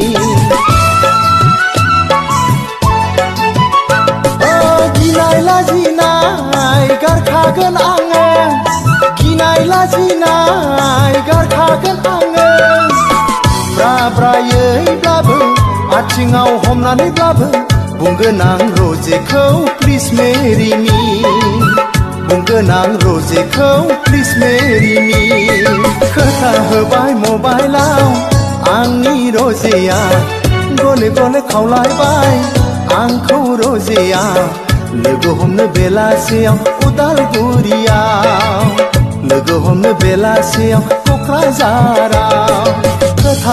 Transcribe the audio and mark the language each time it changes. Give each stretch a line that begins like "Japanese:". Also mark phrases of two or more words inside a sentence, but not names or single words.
Bodo: गिनाय लाजिनाय गारखागोन आङो गिनाय लाजिनाय गारखागोन आङो ब्राब्रायैब्लाबो आथिङाव हमनानैब्लाबो बुंगोन आं रजेखौ
English: please marry me
Bodo: बुंगोन आं रजेखौ
English: please marry me
Bodo: खोथा होबाय मबाइलाव आंनि रजेया गले गले खावलायबाय आंखौ रजेया लोगो हमनो बेलासियाव उदालगुरियाव लोगो हमनो बेलासियाव क'क्राझाराव खोथा